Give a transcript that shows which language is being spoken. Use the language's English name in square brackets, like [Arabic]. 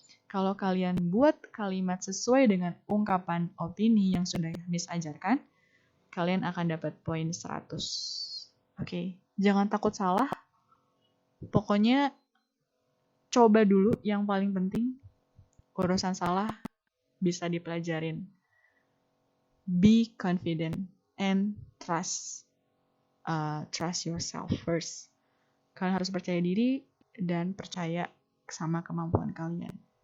[Indonesian] Kalau kalian buat kalimat sesuai dengan ungkapan opini yang sudah Miss ajarkan, kalian akan dapat poin 100. Oke, jangan takut salah. Pokoknya coba dulu yang paling penting. Urusan salah bisa dipelajarin. [English] Be confident and trust yourself first. [Indonesian] Kalian harus percaya diri dan percaya sama kemampuan kalian.